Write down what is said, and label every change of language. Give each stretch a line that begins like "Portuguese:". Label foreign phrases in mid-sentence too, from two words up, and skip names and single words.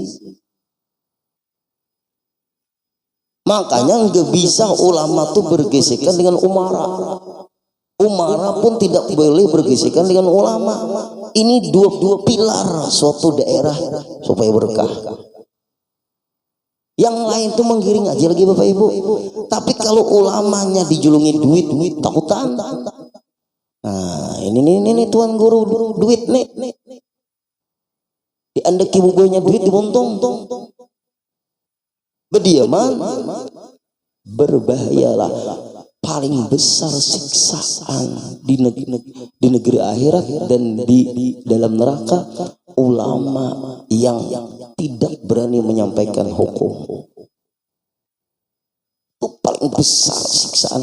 Indonesian: Makanya nggak bisa ulama tuh bergesekan dengan umara. Umara pun tidak boleh bergesekan dengan ulama. Ini dua pilar suatu daerah supaya berkah. Yang lain tuh menggiring aja lagi Bapak Ibu.
Banjar: Tapi kalau ulamanya dijulungi duit takutan. Nah, ini tuan guru duit nih. Diandeki bubuhnya duit dibuntung. Berdiaman berbahayalah.
Indonesian: Paling besar siksaan di negeri akhirat dan di dalam neraka ulama yang tidak berani menyampaikan hukum. Itu paling besar siksaan.